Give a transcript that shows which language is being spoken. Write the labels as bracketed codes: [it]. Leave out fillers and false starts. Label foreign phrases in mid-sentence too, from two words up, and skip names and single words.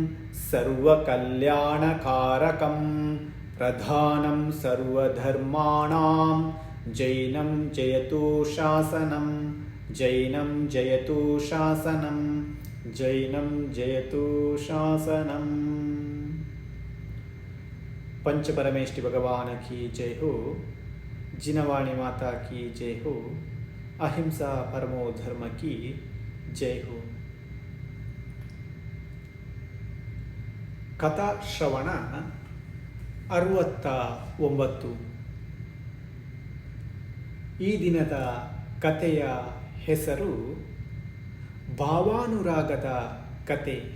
[sa] ಸರ್ವಕಲ್ಯಾಣಕಾರಕಂ ಪ್ರಧಾನಂ ಸರ್ವಧರ್ಮಾಣಾಂ ಜೈನಂ ಜಯತು ಶಾಸನಂ ಜೈನಂ ಜಯತು ಶಾಸನಂ ಜೈನಂ ಜಯತು ಶಾಸನಂ. [hi] पंचपरमेष्टि भगवान की जय हो, जिनवाणी माता की जय हो, [sa] अहिंसा परमो धर्म [hi] की जय हो. [kn] ಕಥಾ ಶ್ರವಣ 69. ಈ ದಿನದ ಕಥೆಯ ಹೆಸರು ಭಾವಾನುರಾಗದ ಕತೆ.